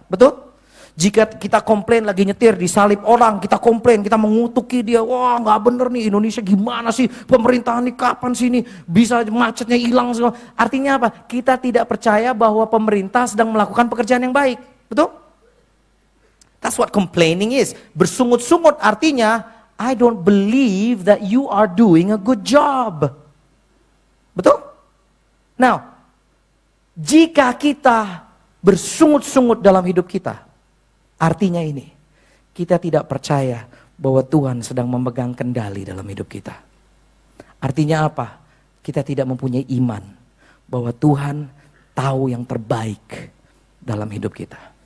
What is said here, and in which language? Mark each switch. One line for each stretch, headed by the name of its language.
Indonesian: Betul? Jika kita komplain lagi nyetir disalip orang, kita komplain, kita mengutuki dia, wah nggak bener nih Indonesia gimana sih, pemerintahan ini kapan sih ini bisa macetnya hilang. Artinya apa? Kita tidak percaya bahwa pemerintah sedang melakukan pekerjaan yang baik, betul?
English: That's what complaining is.
Indonesian: Bersungut-sungut artinya,
English: I don't believe that you are doing a good job.
Indonesian: Betul? Now, jika kita bersungut-sungut dalam hidup kita, artinya ini, kita tidak percaya bahwa Tuhan sedang memegang kendali dalam hidup kita. Artinya apa? Kita tidak mempunyai iman bahwa Tuhan tahu yang terbaik dalam hidup kita.